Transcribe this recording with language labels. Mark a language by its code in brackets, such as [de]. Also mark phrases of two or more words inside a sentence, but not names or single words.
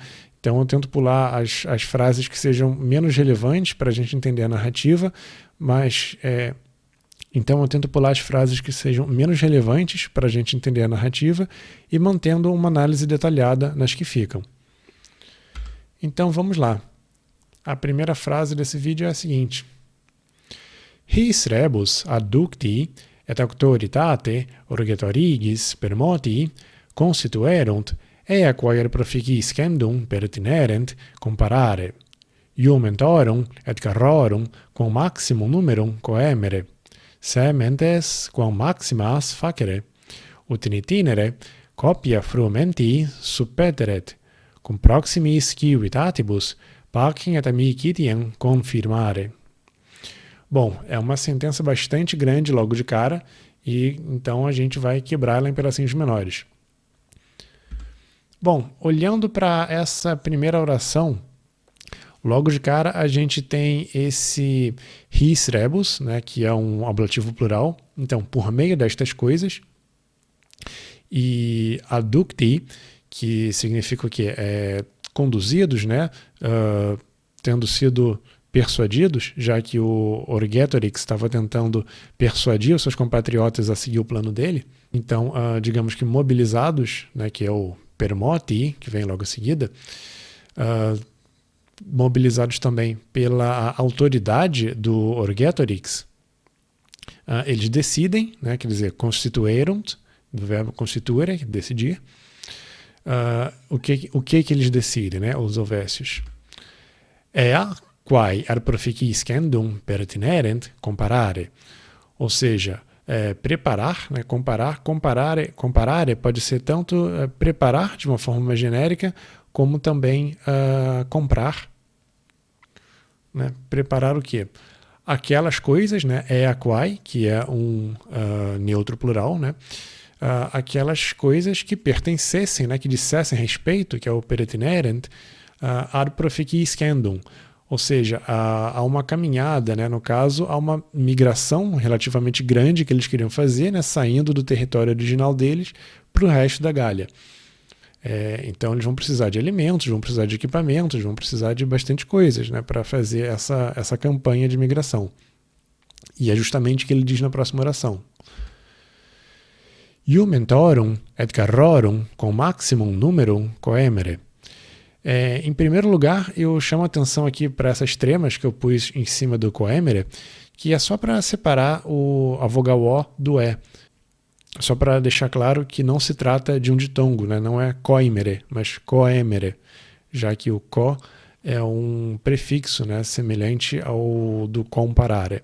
[pt] Então eu tento pular as frases que sejam menos relevantes para a gente entender a narrativa, então eu tento pular as frases que sejam menos relevantes para a gente entender a narrativa e mantendo uma análise detalhada nas que ficam. Então vamos lá. A primeira frase desse vídeo é a seguinte: [la] His rebus adducti et auctoritate Orgetorigis permoti constituerunt eaquae proficiscendum pertinerent comparare, iumentorum et carrorum quam maximum numerum coemere, sementes quam maximas facere, ut in itinere copia frumenti suppeteret, cum proximis civitatibus pacem et amicitiam confirmare. [pt] Bom, é uma sentença bastante grande logo de cara, e então a gente vai quebrá-la em pedacinhos menores. Bom, olhando para essa primeira oração, logo de cara a gente tem esse [la] his rebus, [pt] né, que é um ablativo plural, então por meio destas coisas, e adducti, que significa o quê? Conduzidos, né, tendo sido persuadidos, já que o Orgetorix estava tentando persuadir os seus compatriotas a seguir o plano dele. Então, digamos que mobilizados, né, que é o permoti, que vem logo em seguida, mobilizados também pela autoridade do Orgetorix, eles decidem, né, quer dizer, constituerunt, do verbo constituere, decidir. O que eles decidem, né, os Helvécios? [la] Quae ad proficiscendum pertinerent comparare, [pt] ou seja, preparar, né, comparare pode ser tanto preparar de uma forma mais genérica, como também comprar, né, preparar o quê? Aquelas coisas, né, eaquae, que é um neutro plural, né, aquelas coisas que pertencessem, né, que dissessem respeito, que é o pertinerent, [la] ad proficiscendum, [pt] ou seja, há uma caminhada, né, no caso, há uma migração relativamente grande que eles queriam fazer, né, saindo do território original deles para o resto da Gália. Então eles vão precisar de alimentos, vão precisar de equipamentos, vão precisar de bastante coisas, né, para fazer essa campanha de migração. E é justamente o que ele diz na próxima oração. [la] Iumentorum et carrorum com maximum numerum coemere. [pt] Em primeiro lugar, eu chamo a atenção aqui para essas tremas que eu pus em cima do coemere, que é só para separar a vogal O do E. Só para deixar claro que não se trata de um ditongo, né? Não é coimere, mas coemere, já que o co é um prefixo, né, semelhante ao do comparare.